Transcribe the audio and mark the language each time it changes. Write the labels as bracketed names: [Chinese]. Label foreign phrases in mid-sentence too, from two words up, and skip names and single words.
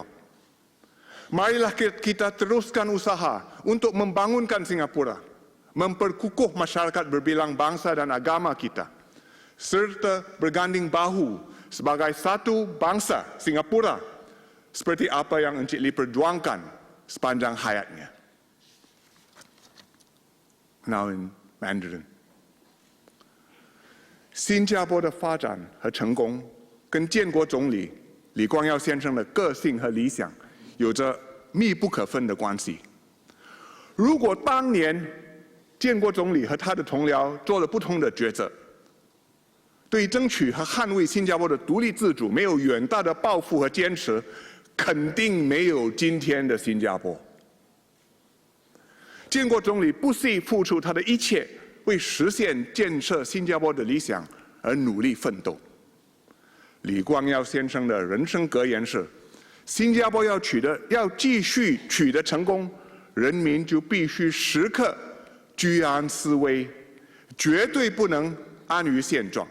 [Malay] Marilah kita teruskan usaha untuk membangunkan Singapura, memperkukuh masyarakat berbilang bangsa dan agama kita, serta berganding bahu sebagai satu bangsa Singapura, seperti apa yang Encik Lee perjuangkan sepanjang hayatnya. [English] Now in Mandarin. [Chinese] 新加坡的发展和成功，跟建国总理李光耀先生的个性和理想有着密不可分的关系。如果当年建国总理和他的同僚做了不同的抉擇，对爭取和捍衛新加坡的獨立自主沒有遠大的抱負和堅持，肯定沒有今天的新加坡。建國總理不惜付出他的一切，為實現建設新加坡的理想而努力奮鬥。李光耀先生的人生格言是：新加坡要繼續取得成功，人民就必須時刻居安思危，絕對不能安於現狀。